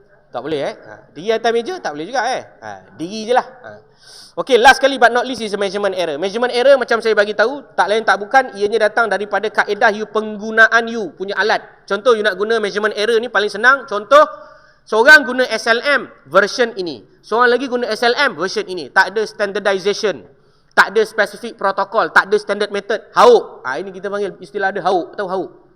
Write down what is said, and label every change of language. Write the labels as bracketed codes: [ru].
[ms] Tak boleh Diri atas meja tak boleh juga Diri je lah. [en] Okay, last kali but not least is measurement error. [ms] Measurement error macam saya bagi tahu, tak lain tak bukan, ianya datang daripada kaedah you penggunaan you punya alat. Contoh you nak guna measurement error ni paling senang. Contoh, seorang guna SLM version ini. Seorang lagi guna SLM version ini. Tak ada standardization. Tak ada spesifik protokol, tak ada standard method. Hauk. Ini kita panggil istilah ada hauk. Tahu hauk?